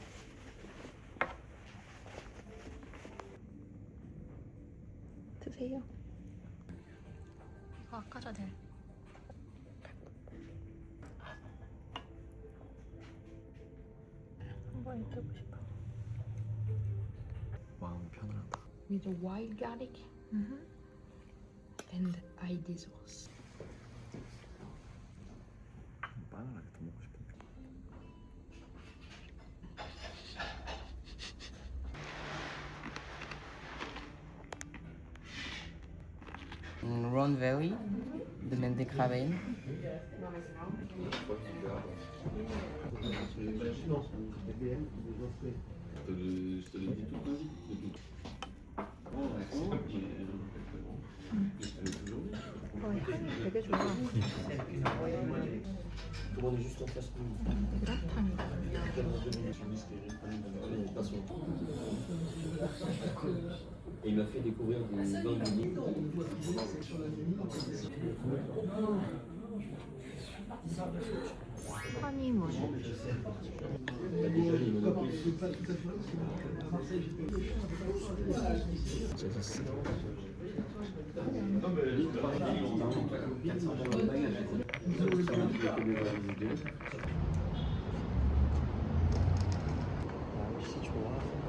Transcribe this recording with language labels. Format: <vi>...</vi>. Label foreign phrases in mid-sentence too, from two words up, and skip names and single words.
<ko>드세요. 이거 아까 전에 한번 입혀보고 싶어. 마음 편하다.</ko> <en>with a wild garlic and ID sauce.</en> <ko>바나나가 더 먹고 싶은데.</ko> <fr>Ron Valley, de Mendicraven.</fr> <ko>향이 되게 좋아.</ko> <fr>Et il m'a fait découvrir des vins de Lille.</fr> <ko>허니문. 재밌어. 날씨 좋아.</ko>